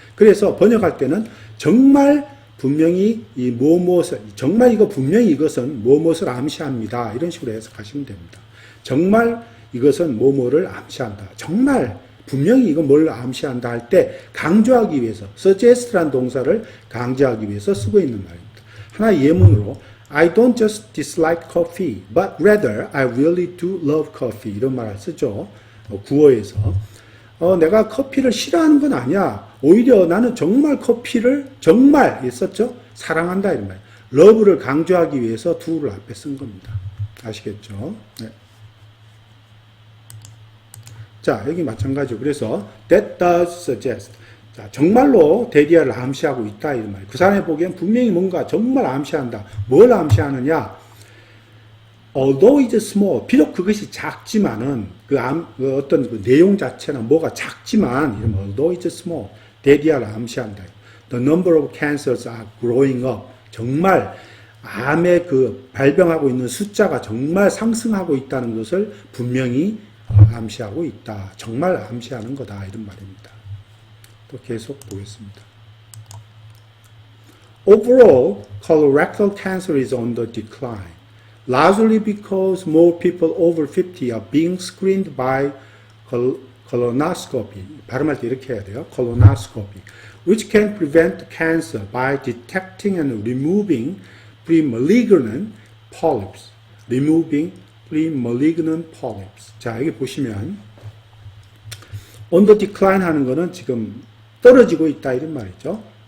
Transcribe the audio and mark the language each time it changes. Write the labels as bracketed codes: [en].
[ko] 그래서 번역할 때는 정말 분명히 이 무엇을 정말 이거 분명히 이것은 무엇을 암시합니다. 이런 식으로 해석하시면 됩니다. 정말 이것은 뭐뭐를 암시한다. 정말 분명히 이거 뭘 암시한다 할 때 강조하기 위해서 suggest라는 동사를 강조하기 위해서 쓰고 있는 말입니다. 하나의 예문으로 [en] I don't just dislike coffee, but rather I really do love coffee. [ko] 이런 말을 쓰죠. 구어에서. 내가 커피를 싫어하는 건 아니야. 오히려 나는 정말 커피를 정말 썼죠. 사랑한다 이런 말. love를 강조하기 위해서 do를 앞에 쓴 겁니다. 아시겠죠? 네. 자, 여기 마찬가지로. 그래서 [en] that does suggest. [ko] 자, 정말로 데디아를 암시하고 있다 이런 말이에요. 그 사람이 보기엔 분명히 뭔가 정말 암시한다. 뭘 암시하느냐? [en] Although it's small, [ko] 비록 그것이 작지만은 그 어떤 그 내용 자체는 뭐가 작지만 이러면 [en] although it's small, [ko] 데디아를 암시한다. [en] The number of cancers are growing up. [ko] 정말 암의 그 발병하고 있는 숫자가 정말 상승하고 있다는 것을 분명히 암시하고 있다. 정말 암시하는 거다 이런 말입니다. 또 계속 보겠습니다. [en] Overall, colorectal cancer is on the decline, largely because more people over 50 are being screened by colonoscopy. [ko] 발음할 때 이렇게 해야 돼요. [en] colonoscopy, which can prevent cancer by detecting and removing pre-malignant polyps. removing pre-malignant polyps. [ko] 자, 여기 보시면 [en] on the decline [ko] 하는 거는 지금 떨어지고 있다 이런 말이죠.